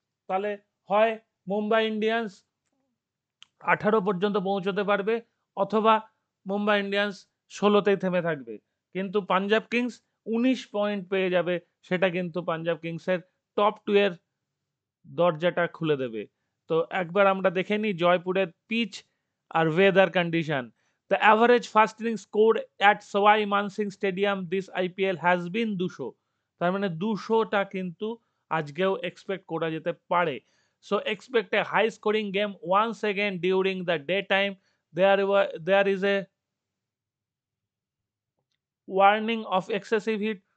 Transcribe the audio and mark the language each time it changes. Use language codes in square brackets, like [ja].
[bn] তাহলে হয় মুম্বাই ইন্ডিয়ান্স 18 পর্যন্ত পৌঁছতে পারবে, অথবা মুম্বাই ইন্ডিয়ান্স 16তেই থেমে থাকবে। কিন্তু পাঞ্জাব কিংস 19 পয়েন্ট পেয়ে যাবে, সেটা কিন্তু পাঞ্জাব কিংসের টপ 2 এর দরজাটা খুলে দেবে। তো একবার আমরা দেখে নিই জয়পুরের pitch আর weather condition. [en] The average first inning score at Sawai Mansingh Stadium this IPL has been 200। [bn] তার মানে 200টা কিন্তু আজকেও এক্সপেক্ট করা যেতে পারে। [en] So expect a high scoring game once again during the daytime. There is a warning of excessive heat.